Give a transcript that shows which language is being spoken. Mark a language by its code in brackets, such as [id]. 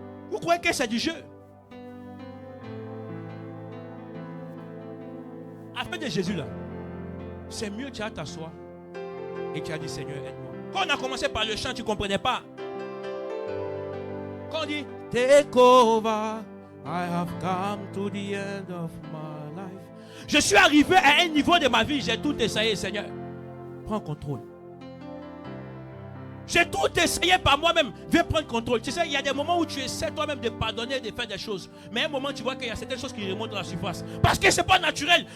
[fr] Vous croyez que c'est du jeu? Après de Jésus là, c'est mieux tu as t'asseoir et tu as dit Seigneur aide-moi. Quand on a commencé par le chant, tu ne comprenais pas. Quand on dit [en] Take over, I have come to the end of my life. [fr] Je suis arrivé à un niveau de ma vie, j'ai tout essayé, Seigneur. Prends contrôle. J'ai tout essayé par moi-même. Viens prendre contrôle. Tu sais, il y a des moments où tu essaies toi-même de pardonner, de faire des choses. Mais à un moment, tu vois qu'il y a certaines choses qui remontent à la surface. Parce que ce n'est pas naturel.